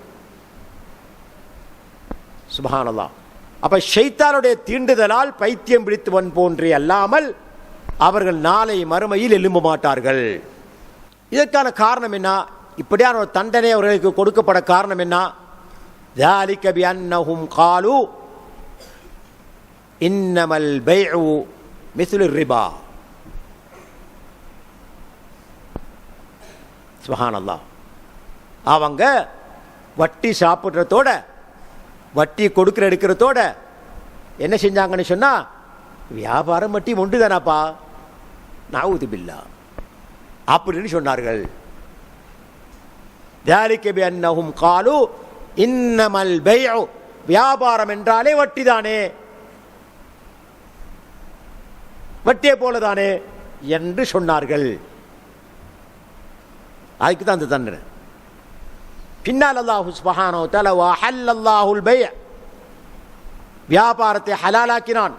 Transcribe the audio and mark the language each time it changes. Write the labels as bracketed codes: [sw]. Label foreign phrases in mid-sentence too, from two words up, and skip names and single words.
[ta] சுப்ஹானல்லாஹ். அப்ப ஷைத்தானுடைய தீண்டுதலால் பைத்தியம் பிடித்தவன் போன்றே அல்லாமல் அவர்கள் நாளை மறுமையில் எழும்ப மாட்டார்கள். இதற்கான காரணம் என்ன? இப்படியான ஒரு தண்டனை அவர்களுக்கு கொடுக்கப்பட காரணம் என்ன? [ar] ذَلِكَ بِأَنَّهُمْ قَالُوا إِنَّمَا الْبَيْعُ مِثْلُ الرِّبَا. [ta] சுப்ஹானல்லாஹ். அவங்க வட்டி சாப்பிட்றதோட, வட்டி கொடுக்கிற எடுக்கிறதோட என்ன செஞ்சாங்கன்னு சொன்னா, வியாபாரம் வட்டி ஒன்று தானாப்பா, [ar] نعوذ بالله [ta] அப்படின்னு சொன்னார்கள். [ar] ذَلِكَ بِأَنَّهُمْ قَالُوا إِنَّمَا الْبَيْعُ, [ta] வியாபாரம் என்றாலே வட்டி தானே, வட்டியை போலதானே என்று சொன்னார்கள். அதுக்கு தான் அந்த தண்டனை. பின்னால் [ar] الله سبحانه وتعالى وأحل الله البيع, [ta] வியாபாரத்தை ஹலாலாக்கினான்.